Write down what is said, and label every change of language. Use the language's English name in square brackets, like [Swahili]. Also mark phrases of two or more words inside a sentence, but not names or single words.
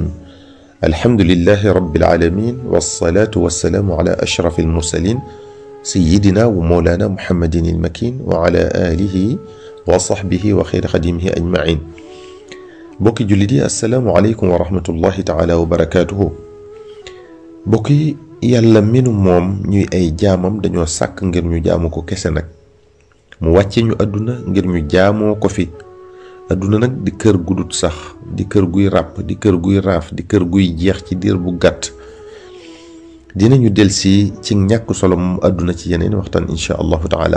[Arabic] الحمد لله رب العالمين، والصلاة والسلام على أشرف المرسلين سيدنا ومولانا محمد المكين وعلى آله وصحبه وخير خديمه أجمعين. [Wolof] mbokk jullit [Arabic] السلام عليكم ورحمة الله تعالى وبركاته. [Wolof] mbokk yàlla mino moom ñuy ay jaamam dañoo sàkk ngir ñu jaamu ko kese nag mu wàcce ñu àdduna ngir ñu jaamoo ko fi. aduna nag di kër gudut sax, di kër guy ràpp, di kër guy raaf, di kër guy jeex ci diir bu gàtt. dinañu delsi ci ñàkk solo moom aduna ci yeneen waxtaan [Arabic] إن شاء الله تعالى.